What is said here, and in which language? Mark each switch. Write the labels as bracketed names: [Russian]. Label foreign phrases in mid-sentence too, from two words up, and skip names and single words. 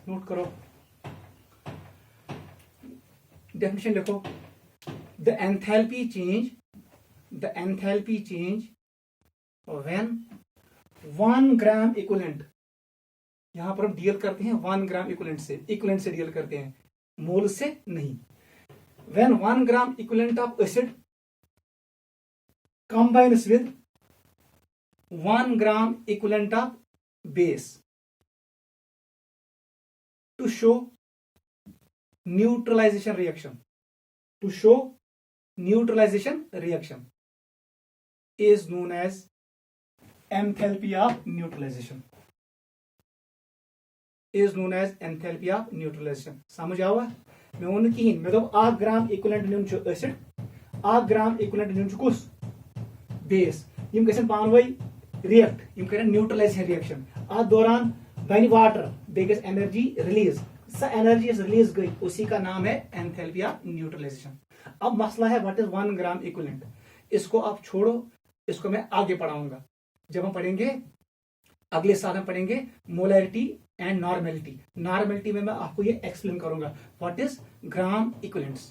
[Hindi] नोट करो, डेफिनेशन लिखो, [English] the enthalpy change when 1 gram equivalent. [Hindi] यहां पर हम डील करते हैं 1 [English] gram equivalent [Hindi] से डील करते हैं, मोल से नहीं। [English] When 1 gram equivalent of acid combines with 1 gram equivalent of base to show neutralization reaction, is known as enthalpy of neutralization. [Kashmiri] समझ आवा मे वो कहें, मे दोप 1 [English] gram equivalent [Kashmiri] नुन एसिड, 1 [English] gram equivalent [Kashmiri] नुन कुस बेस। यम गसन पानवई रिएक्ट, यम करें [English] neutralization reaction. [Kashmiri] अत दौरान बन वाटर, बे गस [English] energy release. [Hindi] स [English] energy release [Hindi] गई, उसी का नाम है [English] enthalpy of neutralization. [Hindi] अब मसला है [English] what is 1 gram equivalent. [Hindi] इसको आप छोड़ो, इसको मैं आगे पढ़ाऊंगा। जब हम पढ़ेंगे अगले साल हम पढ़ेंगे [English] molarity and normality [Hindi] में मैं आपको ये एक्सप्लेन करूंगा [English] what is gram equivalents.